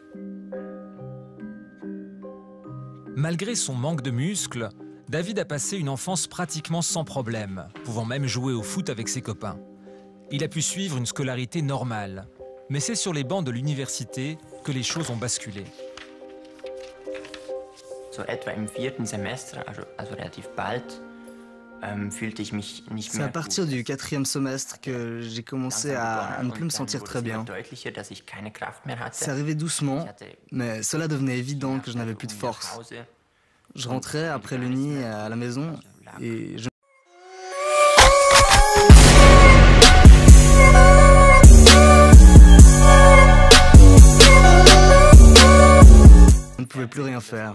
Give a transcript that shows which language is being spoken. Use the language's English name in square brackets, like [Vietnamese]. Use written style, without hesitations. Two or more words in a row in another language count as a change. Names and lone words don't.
[French] Malgré son manque de muscles, David a passé une enfance pratiquement sans problème, pouvant même jouer au foot avec ses copains. Il a pu suivre une scolarité normale, mais c'est sur les bancs de l'université que les choses ont basculé. [German] So etwa im 4. Semester, also relativ bald, fühlte ich mich nicht [French] C'est [German] mehr [French] à partir du 4e semestre que j'ai commencé à ne plus me sentir très bien. C'est arrivé doucement, mais cela devenait évident que je n'avais plus de force. Je rentrais après le nid à la maison et je ne pouvais plus rien faire.